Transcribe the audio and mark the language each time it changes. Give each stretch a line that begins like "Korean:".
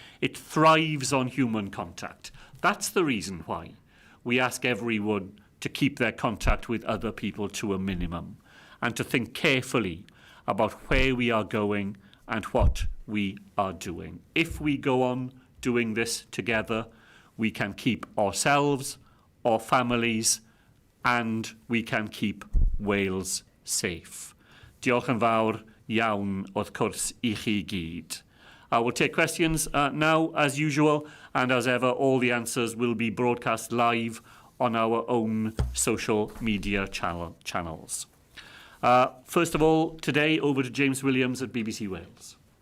English: It thrives on human contact. That's the reason why we ask everyone to keep their contact with other people to a minimum and to think carefully about where we are going and what we are doing. If we go on doing this together, we can keep ourselves, our families, and we can keep Wales safe.
Welsh: Diolch yn fawr iawn wrth cwrs I chi gyd.
English: I will take questions now, as usual, and as ever, all the answers will be broadcast live on our own social media channels. First of all, today, over to James Williams at BBC Wales.